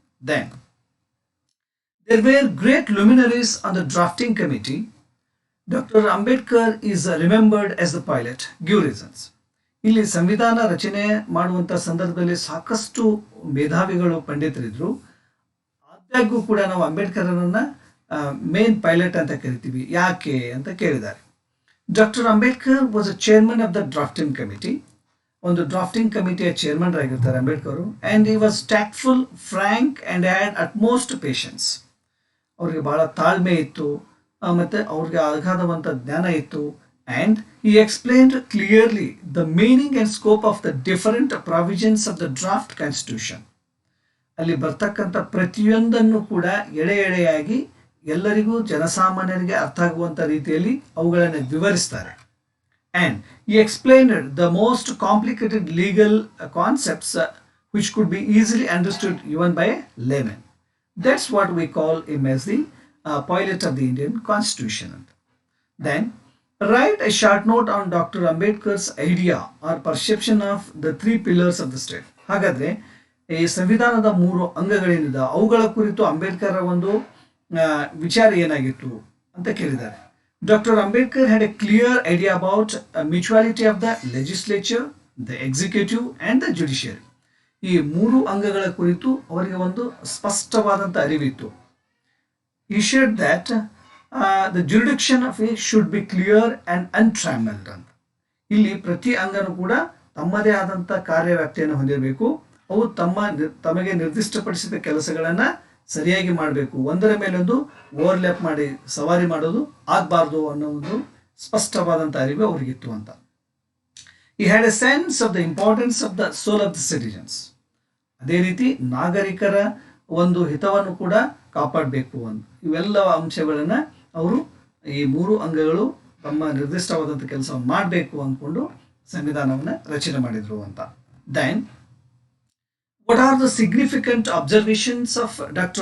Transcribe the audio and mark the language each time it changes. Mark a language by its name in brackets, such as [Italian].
[English] Then, there were great luminaries on the drafting committee. Dr. Ambedkar is remembered as the pilot. Give reasons. [Kannada] ಇಲ್ಲಿ ಸಂವಿಧಾನ ರಚನೆ ಮಾಡುವಂಥ ಸಂದರ್ಭದಲ್ಲಿ ಸಾಕಷ್ಟು ಮೇಧಾವಿಗಳು, ಪಂಡಿತರಿದ್ರು. ಆದಾಗ್ಯೂ ಕೂಡ ನಾವು ಅಂಬೇಡ್ಕರನ್ನು ಮೇನ್ ಪೈಲಟ್ ಅಂತ ಕರಿತೀವಿ. ಯಾಕೆ ಅಂತ ಕೇಳಿದ್ದಾರೆ. [English] Doctor Ambedkar was a chairman of the drafting committee. [Kannada] ಒಂದು ಡ್ರಾಫ್ಟಿಂಗ್ ಕಮಿಟಿಯ ಚೇರ್ಮನ್ ಆಗಿರ್ತಾರೆ Ambedkar. [English] And he was tactful, frank and had utmost patience. [Kannada] ಅವ್ರಿಗೆ ಬಹಳ ತಾಳ್ಮೆ ಇತ್ತು ಮತ್ತು ಅವ್ರಿಗೆ ಅಗಾಧವಂಥ ಜ್ಞಾನ ಇತ್ತು. [English] And he explained clearly the meaning and scope of the different provisions of the draft constitution. [Kannada] ಅಲ್ಲಿ ಬರ್ತಕ್ಕಂಥ ಪ್ರತಿಯೊಂದನ್ನು ಕೂಡ ಎಳೆಯಾಗಿ ಎಲ್ಲರಿಗೂ, ಜನಸಾಮಾನ್ಯರಿಗೆ ಅರ್ಥ ಆಗುವಂಥ ರೀತಿಯಲ್ಲಿ ಅವುಗಳನ್ನು ವಿವರಿಸ್ತಾರೆ. [English] And he explained the most complicated legal concepts which could be easily understood even by a layman. That's what we call him as the pilot of the Indian Constitution. Then, write a short note on Dr. Ambedkar's idea or perception of the 3 pillars of the state. [Kannada] ಹಾಗಾದರೆ ಈ ಸಂವಿಧಾನದ 3 ಅಂಗಗಳೇನಿದೆ ಅವುಗಳ ಕುರಿತು ಅಂಬೇಡ್ಕರ್ ಒಂದು ವಿಚಾರ ಏನಾಗಿತ್ತು ಅಂತ ಕೇಳಿದ್ದಾರೆ. [English] Dr. Ambedkar had a clear idea about mutuality of the legislature, the executive and the judiciary. [Kannada] ಈ 3 ಅಂಗಗಳ ಕುರಿತು ಅವರಿಗೆ ಒಂದು ಸ್ಪಷ್ಟವಾದಂಥ ಅರಿವಿತ್ತು. [English] He shared that the jurisdiction of a should be clear and untrammelled ಅಂತ. [Kannada] ಇಲ್ಲಿ ಪ್ರತಿ ಅಂಗನೂ ಕೂಡ ತಮ್ಮದೇ ಆದಂಥ ಕಾರ್ಯವ್ಯಾಪ್ತಿಯನ್ನು ಹೊಂದಿರಬೇಕು. ಅವು ತಮಗೆ ನಿರ್ದಿಷ್ಟಪಡಿಸಿದ ಕೆಲಸಗಳನ್ನು ಸರಿಯಾಗಿ ಮಾಡಬೇಕು. ಒಂದರ ಮೇಲೊಂದು ಓವರ್ಲ್ಯಾಪ್ ಮಾಡಿ ಸವಾರಿ ಮಾಡೋದು ಆಗಬಾರ್ದು ಅನ್ನೋ ಒಂದು ಸ್ಪಷ್ಟವಾದಂಥ ಅರಿವು ಅವರಿಗಿತ್ತು ಅಂತ. [English] He had a sense of the importance of the soul of the citizens. [Kannada] ಅದೇ ರೀತಿ ನಾಗರಿಕರ ಒಂದು ಹಿತವನ್ನು ಕೂಡ ಕಾಪಾಡಬೇಕು ಅಂತ. ಇವೆಲ್ಲ ಅಂಶಗಳನ್ನು ಅವರು ಈ ಮೂರು ಅಂಗಗಳು ತಮ್ಮ ನಿರ್ದಿಷ್ಟವಾದಂಥ ಕೆಲಸವನ್ನು ಮಾಡಬೇಕು ಅಂದ್ಕೊಂಡು ಸಂವಿಧಾನವನ್ನು ರಚನೆ ಮಾಡಿದರು ಅಂತ. [English] Then what are the significant observations of Dr.